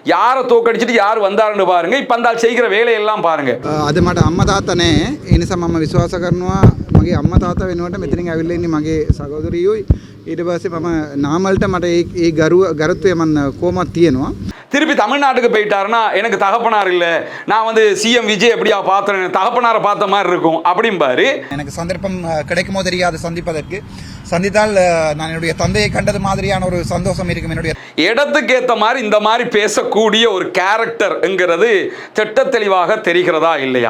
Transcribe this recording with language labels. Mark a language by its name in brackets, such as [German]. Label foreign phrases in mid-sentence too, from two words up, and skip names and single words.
[Tamil] யாரை தோக்கடிச்சிட்டு யார் வந்தாருன்னு பாருங்க. இப்போ அந்த செய்கிற வேலையெல்லாம் பாருங்க. [Sinhala] අද මට අම්මා තාත්තා නැහැ. ඒ නිසා මම විශ්වාස කරනවා මගේ අම්මා තාත්තා වෙනුවට මෙතනින් ඇවිල්ලා ඉන්නේ මගේ සහෝදරියෝයි. ඊට පස්සේ මම නාමල්ට මට ඒ ගරුත්වය මම කොහොමද තියෙනවා. [Tamil] திருப்பி தமிழ்நாட்டுக்கு போயிட்டாருன்னா எனக்கு தகப்பனார் இல்லை, நான் வந்து சிஎம் விஜய் எப்படியா பார்த்தேன், தகப்பனாரை பார்த்த மாதிரி இருக்கும் அப்படிம்பாரு. எனக்கு சந்தர்ப்பம் கிடைக்குமோ தெரியாது சந்திப்பதற்கு. சந்தித்தால் நான் என்னுடைய தந்தையை கண்டது மாதிரியான ஒரு சந்தோஷம் இருக்கும். என்னுடைய இடத்துக்கு ஏற்ற மாதிரி இந்த மாதிரி பேசக்கூடிய ஒரு கேரக்டர்ங்கிறது திட்ட தெளிவாக தெரிகிறதா இல்லையா?